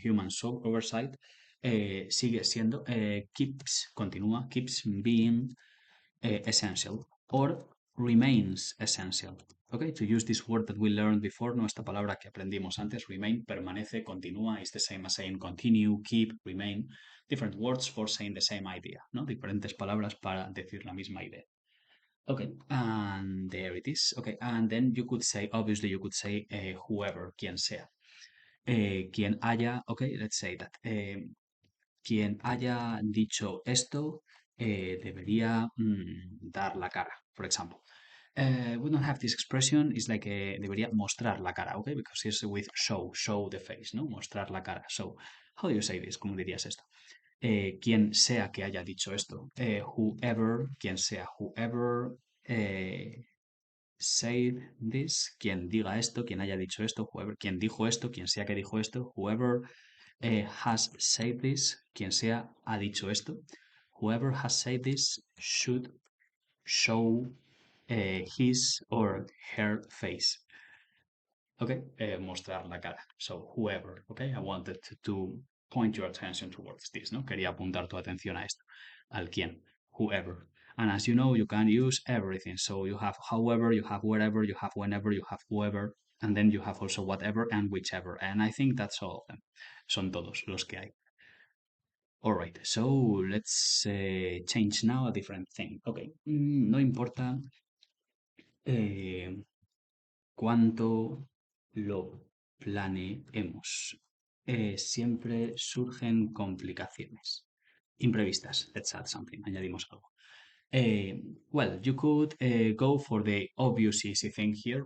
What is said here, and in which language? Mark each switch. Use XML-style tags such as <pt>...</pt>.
<en>Human oversight</en> <es>sigue siendo, continúa,</es> <en>keeps being essential or remains essential. Okay, to use this word that we learned before, no,</en> <es>esta palabra que aprendimos antes,</es> <en>remain,</en> <es>permanece, continúa,</es> <en>is the same as saying continue, keep, remain. Different words for saying the same idea, ¿no?</en> <es>Diferentes palabras para decir la misma idea.</es> <en>Okay, and there it is. Okay, and then you could say, obviously, you could say whoever,</en> <es>quien sea. Quien haya,</es> <en>okay, let's say that.</en> <es>Quien haya dicho esto debería dar la cara,</es> <en>for example. We don't have this expression, it's like</en> <es>debería mostrar la cara,</es> <en>okay? Because it's with show the face, ¿no?</en> <es>Mostrar la cara.</es> <en>So, how do you say this?</en> <es>¿Cómo dirías esto? Quien sea que haya dicho esto, whoever, quien sea,</es> <en>whoever said this,</en> <es>quien diga esto, quien haya dicho esto, whoever, quien dijo esto, quien sea que dijo esto,</es> <en>whoever has said this, quien sea ha dicho esto, whoever has said this should show his or her face. Okay,</en> <es>mostrar la cara.</es> <en>So, whoever, okay, I wanted to point your attention towards this,</en> <es>¿no? Quería apuntar tu atención a esto, al quién, whoever.</es> <en>And as you know, you can use everything. So you have however, you have wherever, you have whenever, you have whoever, and then you have also whatever and whichever. And I think that's all of them.</en> <es>Son todos los que hay.</es> <en>All right, so let's change now a different thing.</en> <es>Okay, no importa cuánto lo planeemos. Siempre surgen complicaciones. Imprevistas.</es> <en>Let's add something.</en> <es>Añadimos algo.</es> <en>Well, you could go for the obvious easy thing here.</en>